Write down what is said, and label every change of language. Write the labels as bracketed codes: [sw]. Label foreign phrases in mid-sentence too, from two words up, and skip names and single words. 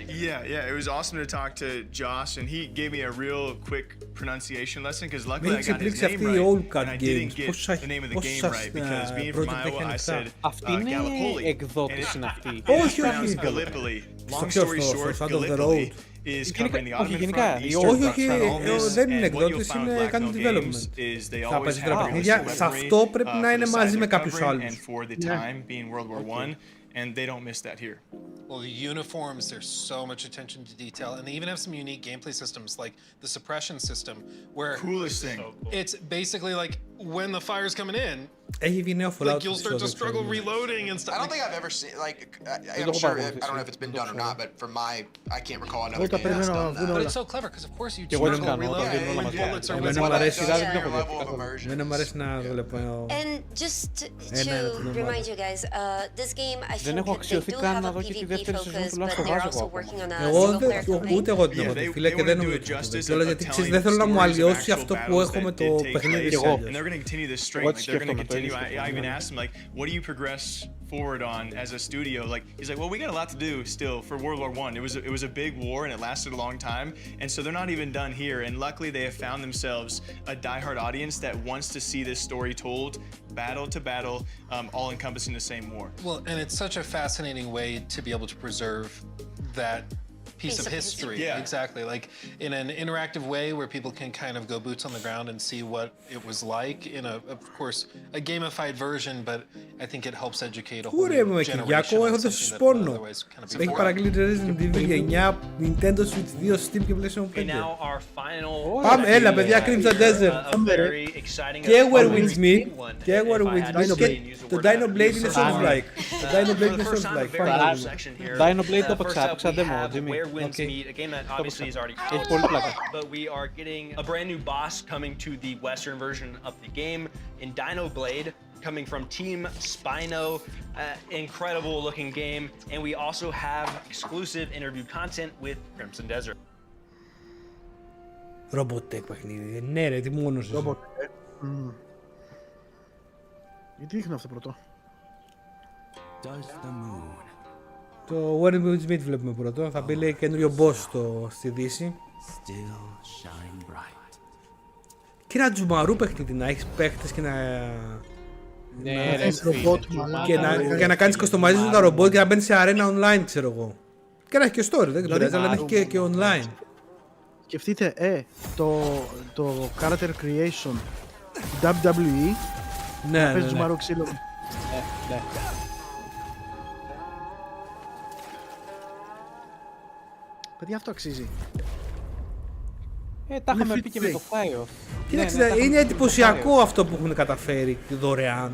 [en] Yeah, it was awesome to talk to Josh, and he gave me a real quick pronunciation lesson because luckily I got his name right, and I didn't get the name of the game right because being from Iowa, I said Gallipoli, and it's pronounced Gallipoli. Long story short, Gallipoli is covering the Ottoman front, the Eastern front, [el] δεν είναι εκδότης, είναι κάνει development. Θα παίζει τώρα παιχνίδια, σε αυτό πρέπει να είναι μαζί με κάποιους άλλους. [en] And they don't miss that here. Well, the uniforms, there's so much attention to detail, and they even have some unique gameplay systems, like the suppression system, where coolest thing. It's basically like when the fire's coming in, [el] έχει βγει νέο Fallout. [en] Like you'll start to struggle reloading and stuff. I don't think I've ever seen I'm sure I don't know if it's been done or not, but from I can't recall another game that's done that. But it's so clever because of course you struggle reloading when bullets are whizzing. [el] Εμένα μου αρέσει να βλέπω. [en] And just to remind you guys, this game I think [el] αξιωθεί καν να δω και τη δεύτερη σεζόν του Last of Us εγώ. Ούτε εγώ την έχω δει, φίλε, και δεν νομίζω. Γιατί ξέρεις, δεν θέλω να μου αλλοιώσει αυτό που έχω με το παιχνίδι εγώ. Εγώ σκέφτομαι το ίδιο. [en] I even asked him, like, what do you progress forward on as a studio? Like, he's like, well, we got a lot to do still for World War I. It was a big war and it lasted a long time, and so they're not even done here. And luckily, they have found themselves a diehard audience that wants to see this story told, battle to battle, all encompassing the same war. Well, and it's such a fascinating way to be able to preserve that piece of history. Yeah. Exactly. Like in an interactive way where people can kind of go boots on the ground and see what it was like in of course, a gamified version, but I think it helps educate a whole new generation on something that otherwise kind of [el] έχει παραγγείλει Resident Evil 9, Nintendo Switch 2, Steam και PlayStation 5. Πάμε, έλα παιδιά, Crimson Desert. Και Where Winds Meet. Και Where Winds Meet. Το Dino Blade είναι Souls-like. Το Dino Blade είναι Souls-like. Dino Blade το παίξα demo, Τζίμη. [en] Wins Meet, a game that obviously is already but we are getting a brand new boss coming to the Western version of the game in Dino Blade, coming from Team Spino. Incredible looking game, and we also have exclusive interview content with Crimson Desert. [el] Robotech παιχνίδι, ναι ρε, τι μόνος είσαι. Robotech. Γιατί δείχνω αυτό πρώτο. Το Where Winds Meet βλέπουμε πρώτο, θα μπει λέει καινούριο boss στη Δύση. Και ένα τζουμαρού παιχνίδι, να έχεις παίχτες και να κάνεις customize τα ρομπότ και να μπαίνεις σε [en] arena online, [el] ξέρω εγώ. Και να έχει και story, δεν πειράζει, αλλά να έχει και online. Σκεφτείτε, το [en] character creation [el] WWE. Ναι. Παίζεις μαρό ξύλο. Ναι. Παιδιά, αυτό αξίζει. Τα είχαμε πει και με το Fire. Κοίταξε, είναι εντυπωσιακό αυτό που έχουν καταφέρει δωρεάν.